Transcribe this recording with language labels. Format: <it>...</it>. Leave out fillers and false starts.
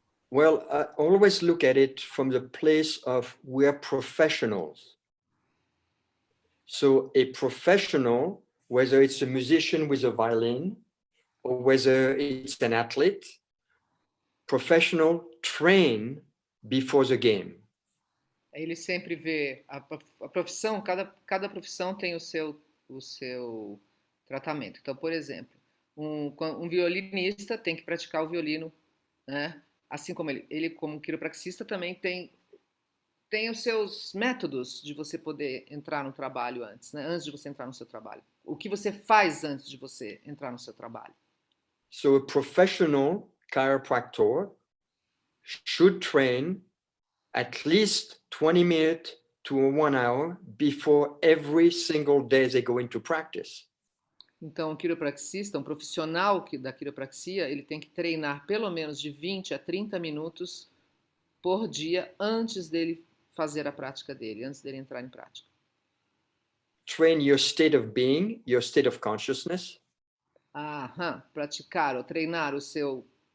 <en>Well, I always look at it from the place of we are professionals. So a professional, whether it's a musician with a violin or whether it's an athlete, professional train before the game.</en> <pt>Ele sempre vê a profissão, cada profissão tem o seu tratamento. Então, por exemplo, um violinista tem que praticar o violino, né? Assim como ele como quiropraxista também tem os seus métodos de você poder entrar no trabalho antes, né? Antes de você entrar no seu trabalho. O que você faz antes de você entrar no seu trabalho?</pt> <en>So a professional chiropractor should train at least 20 minutes to 1 hour before every single day they go into practice.</en> <pt>Então, um quiropraxista, um profissional da quiropraxia, ele tem que treinar pelo menos de 20 a 30 minutos por dia antes dele fazer a prática dele, antes dele entrar em prática.</pt> <en>Train your state of being, your state of consciousness.</en> <pt>Praticar ou treinar o seu</pt>